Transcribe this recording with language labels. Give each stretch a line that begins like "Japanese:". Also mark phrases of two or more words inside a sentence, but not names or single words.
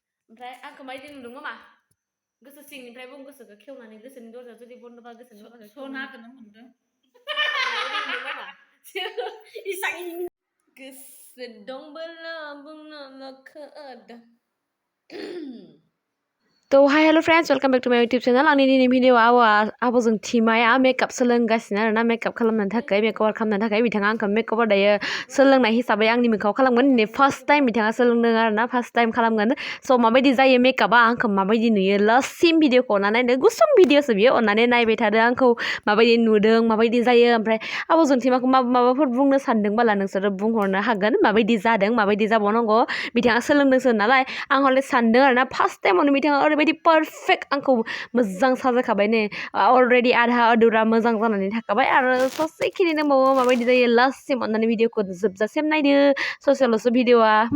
Bodo: ओमफ्राय आंखौ मायदि नुदों मामा गोसो सिंनिफ्राय बुं गोसोखौ खेवनानै गोसोनि दरजा जुदि बन्द'बा गोसोनि दरजा सनाखौनो मोनदों मामा गोसो दंबोला बुंनो लखोद तो
English: hi hello friends welcome back to my YouTube channel
Bodo: आंनि दिनै भिडिअ आब'जों थिमाया मेकअप सोलोंगासिनो आरोना मेकअप खालामनो थाखाय मेकअप खालामनो थाखाय बिथाङा आंखौ मेकअप दायो सोलोंनाय हिसाबै आंनि मोखाङाव खालामगोन दिनै
English: first time
Bodo: बिथाङा सोलोंदों आरोना
English: first time
Bodo: खालामगोन स' माबायदि जायो मेकअपआ आंखौ माबायदि नुयो लास्टसिम भिडिअखौ अननानै गुसुं भिडिअसो बियो अननानै नायबाय थादो आंखौ माबायदि नुदों माबायदि जायो ओमफ्राय आब'जों थिमाखौ माबाफोर बुंनो सानदोंबाला नोंसोरो बुंहरनो हागोन माबायदि जादों माबायदि जाबावनांगौ बिथाङा सोलोंदोंसो नालाय आं हले सानदों आरोना फार्स्ट टाइमावनो बिथाङा ओरैबायदि पारफेक्ट आंखौ मोजां साजायखाबाय नै अलरेडि
Hindi: आधा अधुरा
Bodo: मोजां जानानै थाखाबाय आरो ससेखिनि दंबावो माबायदि जायो लास्टसिम अननानै भिडिअखौ जोबजासिम नायदो ससेल'सो भिडिअआ